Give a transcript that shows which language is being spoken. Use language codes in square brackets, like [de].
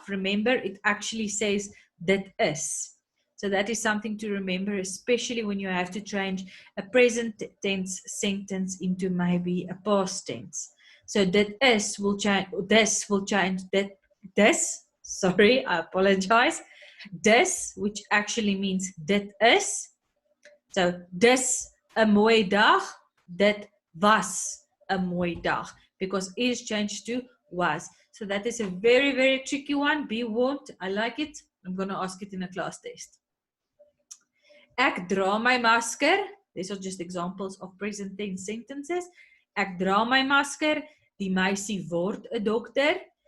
[en] Remember, it actually says dit is. So that is something to remember, especially when you have to change a present tense sentence into maybe a past tense. So dit is will change, this will change, this, sorry, I apologize. This, which actually means dit is. [af] So, dis 'n mooi dag, dit was 'n mooi dag. [en] Because is changed to was. So that is a very, very tricky one. Be warned. I like it. I'm going to ask it in a class test. [af] Ek dra my masker. [en] These are just examples of present tense sentences. [af] Ek dra my masker. Die meisie word 'n dokter.